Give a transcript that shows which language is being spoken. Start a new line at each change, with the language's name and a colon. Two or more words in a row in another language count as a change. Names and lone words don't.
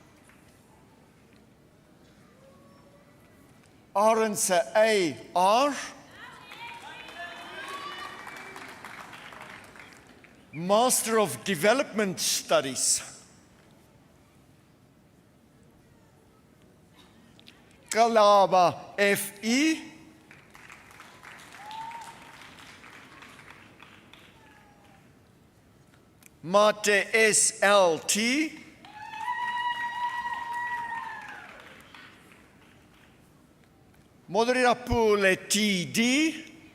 English: Arendse A.R. Master of Development Studies. Kalaba F.E. Mate S.L.T. Moderirapule T.D.